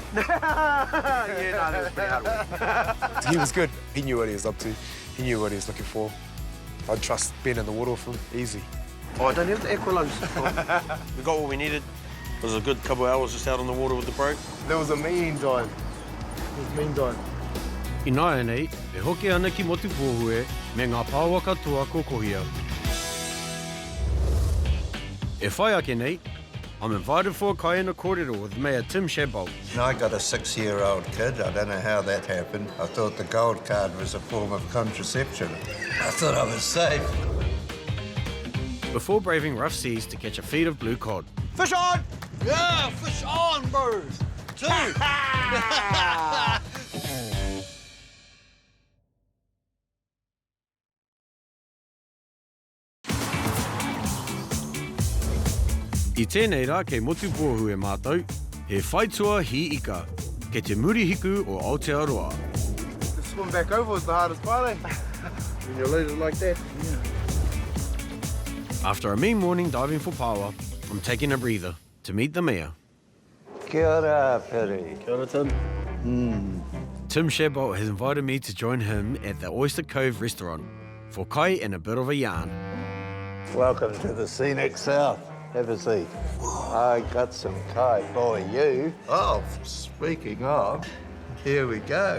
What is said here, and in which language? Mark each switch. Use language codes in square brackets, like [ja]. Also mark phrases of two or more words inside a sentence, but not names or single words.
[en] Yeah, no, that was pretty hard work. He was good. He knew what he was up to. He knew what he was looking for. I'd trust being in the water with him, easy. Oh, I don't have the aqua lungs. We got what we needed. It was a good couple of hours just out on the water with the bro. That was a mean dive. It was a mean dive. [mi] I nāia nei, e hoki ana ki motu pōhue me ngā pāua katoa ko kohia. E whai ake nei, [en] I'm invited for a [mi] kaiana kōrero [en] with Mayor Tim Shadbolt. I got a 6-year-old kid. I don't know how that happened. I thought the gold card was a form of contraception. I thought I was safe. Before braving rough seas to catch a feed of blue cod. Fish on! Yeah, fish on, bro. 2. [mi] I tēnei rā kei motu pōhue mātou, he whaitua hi ika, kei te murihiku o Aotearoa. [en] The swim back over was the hardest part, eh? When you're loaded like that. After a mean morning diving for Paua, I'm taking a breather to meet the mayor. [mi] Kia ora, Piri. Kia ora, Tim. [en] Tim Shadbolt has invited me to join him at the Oyster Cove restaurant for kai and a bit of a yarn. Welcome to the scenic south. Have a seat. I got some kai for you. Oh, speaking of, here we go.